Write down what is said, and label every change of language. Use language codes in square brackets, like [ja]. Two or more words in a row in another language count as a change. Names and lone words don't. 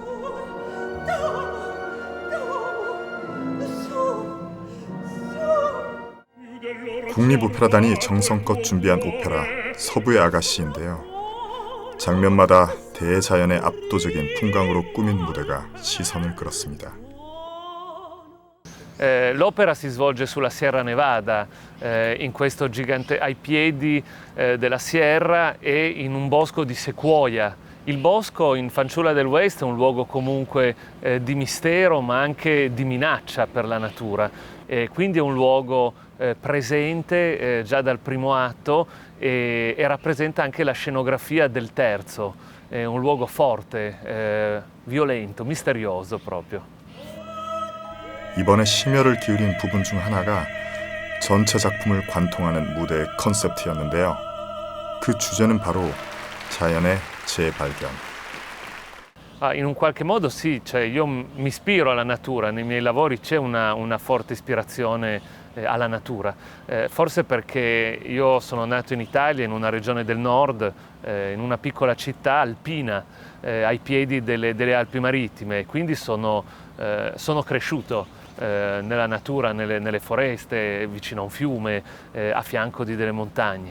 [ko] 국립오페라단이 정성껏 준비한 오페라 서부의 아가씨인데요. 장면마다 대자연의 압도적인 풍광으로 꾸민 무대가 시선을 끌었습니다. [it] L'opera si svolge sulla Sierra Nevada, in questo gigante ai piedi della sierra e in un bosco di sequoia. Il bosco in Fanciulla del West è un luogo comunque di mistero ma anche di minaccia per la natura, quindi è un luogo presente già dal primo atto e rappresenta anche la scenografia del terzo, è un luogo forte, violento, misterioso proprio. [ko] 이번에 심혈을 기울인 부분 중 하나가 전체 작품을 관통하는 무대의 컨셉트였는데요. 그 주제는 바로 자연의 재발견. [it] In un qualche modo sì, cioè io mi ispiro alla natura, nei miei lavori c'è una forte ispirazione alla natura, forse perché io sono nato in Italia, in una regione del nord, in una piccola città alpina, ai piedi delle Alpi Marittime, quindi sono cresciuto nella natura, nelle foreste, vicino a un fiume, a fianco di delle montagne.